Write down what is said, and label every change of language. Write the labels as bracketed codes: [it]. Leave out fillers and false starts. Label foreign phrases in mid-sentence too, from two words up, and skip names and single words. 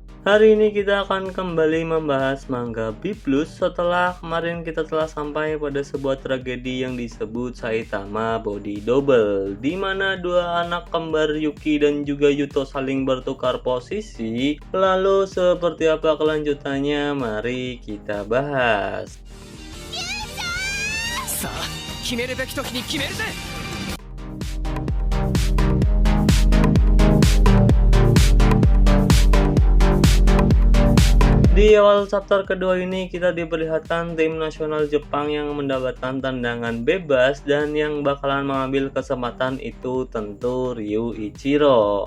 [id] Hari ini kita akan kembali membahas manga B+ setelah kemarin kita telah sampai pada sebuah tragedi yang disebut Saitama Body Double, di mana dua anak kembar Yuki dan juga Yuto saling bertukar posisi. Lalu seperti apa kelanjutannya? Mari kita bahas. [ja] さあ決めるべき時に決めるぜ。 [id] Di awal chapter kedua ini kita diperlihatkan tim nasional Jepang yang mendapatkan tendangan bebas, dan yang bakalan mengambil kesempatan itu tentu Ryu Ichiro.